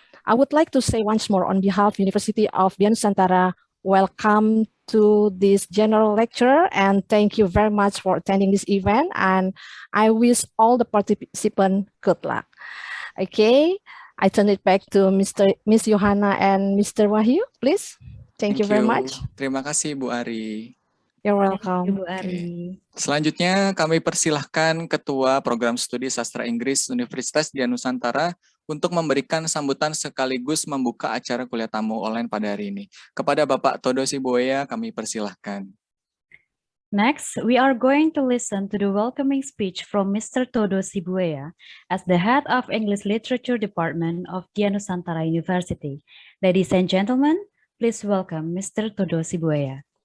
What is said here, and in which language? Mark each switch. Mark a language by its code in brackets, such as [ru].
[en] I would like to say once more on behalf of University of Nusantara, welcome to this general lecture, and thank you very much for attending this event, and I wish all the participants good luck. Okay, I turn it back to Miss Yohana and Mr. Wahyu, please. Thank you very much. [id] Terima kasih, Bu Ari. [en] You're Thank you, Bu Ari. [id] Selanjutnya kami persilahkan Ketua Program Studi Sastra Inggris Universitas Dian Nusantara untuk memberikan sambutan sekaligus membuka acara kuliah tamu online pada hari ini. Kepada Bapak Todo Sibuea kami persilahkan. [en] Next, we are going to listen to the welcoming speech from Mr. Todo Sibuea as the head of English Literature Department of Dian Nusantara University. Ladies and gentlemen, please welcome Mr. Todo Sibuea.